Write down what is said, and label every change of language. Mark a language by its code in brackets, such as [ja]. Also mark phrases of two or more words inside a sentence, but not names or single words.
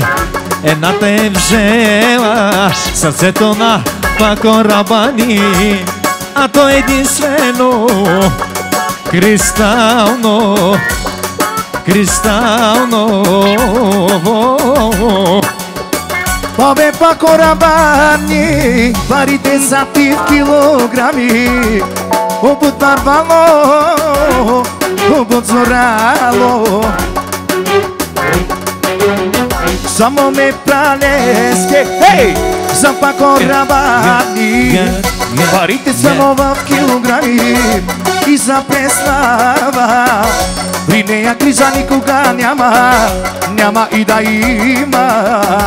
[bg] Едната е взела сърцето на Пако Рабани, а то единствено кристално, кристално. Бабе Пако Рабани, парите са ти в килограми. [rom] Обут барвало, обут зорало. [bg] Само ме пралеске, хей, за Пако Рабани. Парите само в килограми и за преслава. При нея криза никога няма, няма и да има.